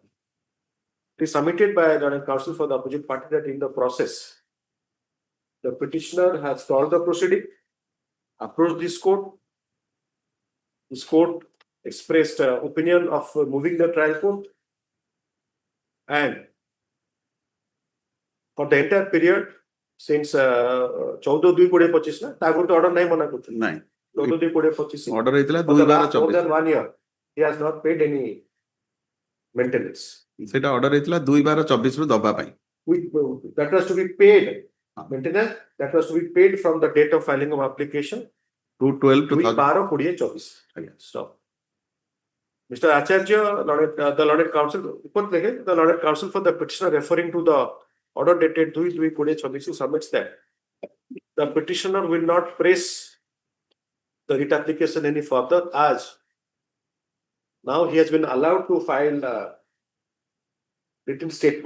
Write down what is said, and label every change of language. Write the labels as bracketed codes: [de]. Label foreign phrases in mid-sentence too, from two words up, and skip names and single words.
[en] It is submitted by the counsel for the opposite party that in the process, the petitioner has stalled the proceeding, approached this court. This court expressed opinion of moving the trial court, and for the entire period since 14/2/2025 [or] na ତା ଗୋଟେ order ନାହିଁ ମନା କରୁଛି ନାଇଁ 14/2/2025 order ହେଇଥିଲା [en] for the 2/12/24 last more than 1 year he has not paid any maintenance. [or] ସେଇଟା order ହେଇଥିଲା 2/12/24 ରୁ ଦବା ପାଇଁ [en] That was to be paid maintenance, that was to be paid from the date of filing of application 2/12/2024. Stop. Mr. Acharya, the Learned Counsel, the Learned Counsel for the petitioner referring to the order dated 2/2/2026 submits that the petitioner will not press the writ application any further as now he has been allowed to file a written statement.